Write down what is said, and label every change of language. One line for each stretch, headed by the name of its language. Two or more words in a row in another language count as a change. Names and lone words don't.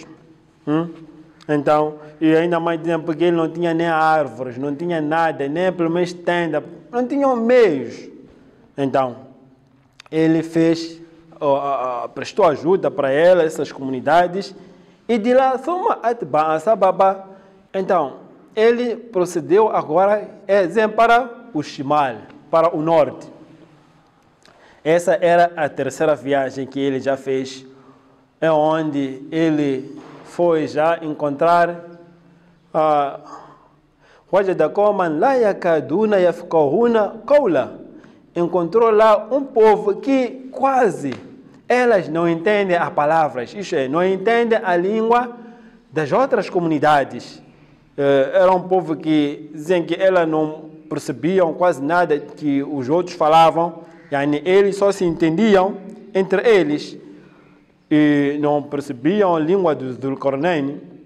Portuguese: Então, e ainda mais tempo, porque ele não tinha nem árvores, não tinha nada, nem pelo menos tenda, não tinham meios. Então, ele prestou ajuda para essas comunidades, e de lá,
Arabic: ثم أتبع سببا.
Portuguese: Então, ele procedeu agora para o Shimal, para o norte. Essa era a 3ª viagem que ele já fez, é onde ele foi já encontrar
Arabic: وجد قوما لا يكادون يفقهون قولا.
Portuguese: encontrou lá um povo que quase elas não entendem as palavras, isto é, não entendem a língua das outras comunidades. Era um povo que dizem que elas não percebiam quase nada que os outros falavam, eles só se entendiam entre eles e não percebiam a língua do Zulqarnain.